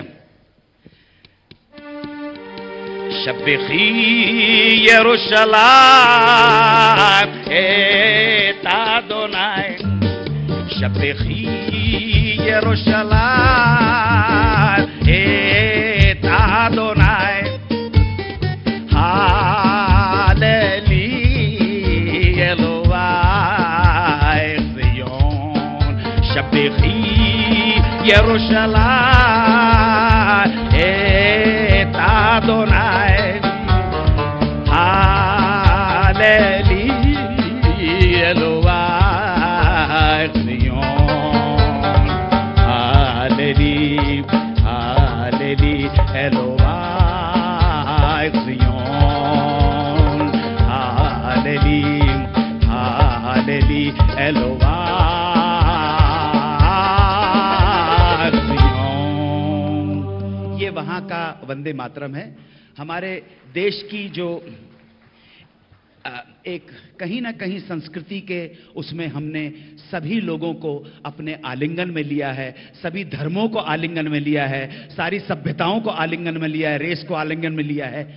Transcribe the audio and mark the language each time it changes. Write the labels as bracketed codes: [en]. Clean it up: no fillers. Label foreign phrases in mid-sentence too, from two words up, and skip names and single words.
[he] שבחי ירושלים את אדוני, שבחי ירושלים את אדוני, ירושלים את אדוני, הללי אלוהי ציון, הללי הללי אלוהי ציון, הללי הללי אלוהי। [hi] वहां का वंदे मातरम है। हमारे देश की जो एक कहीं ना कहीं संस्कृति के उसमें हमने सभी लोगों को अपने आलिंगन में लिया है, सभी धर्मों को आलिंगन में लिया है, सारी सभ्यताओं को आलिंगन में लिया है, रेस को आलिंगन में लिया है।